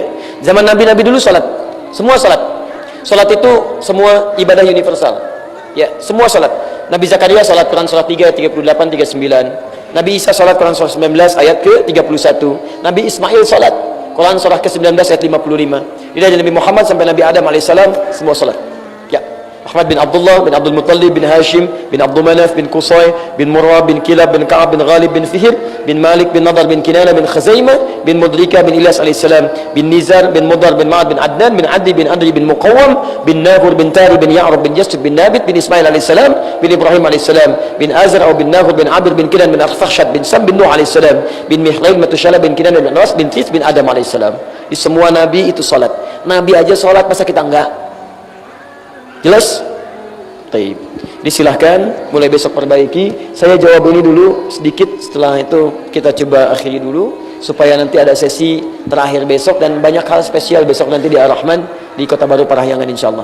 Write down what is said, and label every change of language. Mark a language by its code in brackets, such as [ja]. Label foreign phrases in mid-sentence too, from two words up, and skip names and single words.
[id] Zaman Nabi-Nabi dulu sholat, semua sholat. Sholat itu semua ibadah universal, ya, semua sholat. Nabi Zakaria sholat Quran surah 3 ayat 38 39. Nabi Isa sholat Quran surah 19 ayat ke 31. Nabi Ismail sholat Quran surah ke-19 ayat 55. Dari Nabi Muhammad sampai Nabi Adam alaihissalam semua sholat. Ya. Ahmad bin Abdullah bin Abdul Muttalib bin Hashim bin Abdul Manaf bin Qusay bin Murrah bin Kilab bin Ka'ab bin Ghalib bin Fihr bin Malik bin Nadar bin Kinana bin Khuzaimah bin Mudrika bin Ilyas alaihissalam bin Nizar bin Mudar bin Ma'ad bin Adnan bin Adi bin Adri bin Muqawwam bin Nahur bin Tari bin Ya'rab bin Jasib bin Nabit bin Ismail alaihissalam bin Ibrahim alaihissalam bin Azar atau bin Nahur bin Abir bin Kinan bin Akhfashad bin Sam bin Nuh alaihissalam bin Mihlail Matushala bin Kinan bin Ras bin Tis bin Adam alaihissalam. Di semua Nabi itu salat. Nabi aja salat, masa kita enggak? Jelas? Taib. Disilahkan mulai besok perbaiki. Saya jawab ini dulu sedikit, setelah itu kita coba akhiri dulu supaya nanti ada sesi terakhir besok dan banyak hal spesial besok nanti di Ar-Rahman di Kota Baru Parahyangan insyaallah.